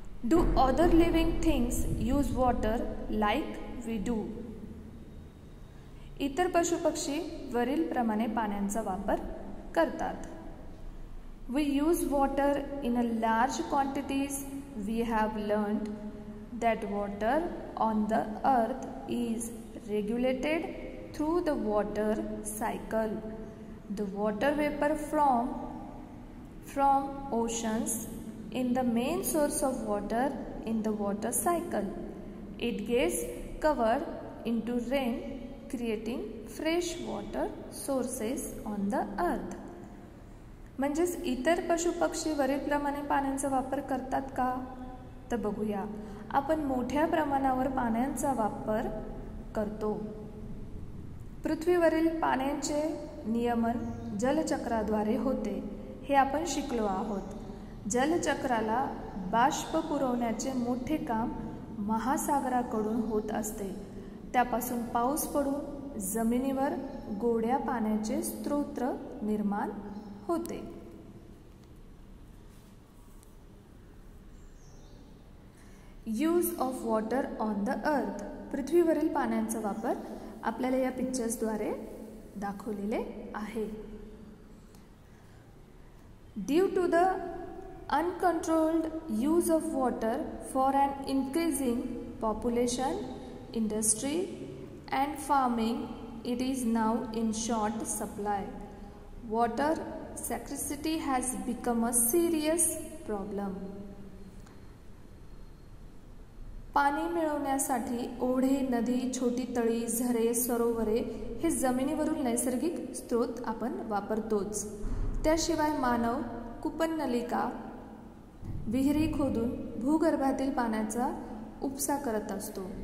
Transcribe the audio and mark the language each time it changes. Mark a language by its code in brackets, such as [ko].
[en] Do other living things use water like we do? [mr] इतर पशुपक्षी वरील प्रमाणे पाण्याचा वापर करतात. [en] We use water in a large quantities. We have learned that water on the earth is regulated through the water cycle. The water vapor from oceans in the main source of water in the water cycle. It gets covered into rain, creating fresh water sources on the earth. [mr] म्हणजेच इतर पशुपक्षी वरीलप्रमाणे पाण्याचा वापर करतात का, तर बघूया. आपण मोठ्या प्रमाणावर पाण्याचा वापर करतो. पृथ्वीवरील पाण्याचे नियमन जलचक्राद्वारे होते, हे आपण शिकलो आहोत. जलचक्राला बाष्प पुरवण्याचे मोठे काम महासागराकडून होत असते. त्यापासून पाऊस पडून जमिनीवर गोड्या पाण्याचे स्रोत निर्माण होते. [en] Use of water on the earth. [mr] पृथ्वीवरील पाण्याचा वापर आपल्याला या पिक्चर्सद्वारे दाखवलेले आहे. [en] Due to the uncontrolled use of water for an increasing population, industry and farming, it is now in short supply. Water scarcity has become a serious problem. [mr] पाणी मिळवण्यासाठी ओढे, नदी, छोटी तळी, झरे, सरोवरे हे जमिनीवरील नैसर्गिक स्रोत आपण वापरतोच. त्याशिवाय मानव कूपननलिका, विहिरी खोदून भूगर्भातील पाण्याचा उपसा करत असतो.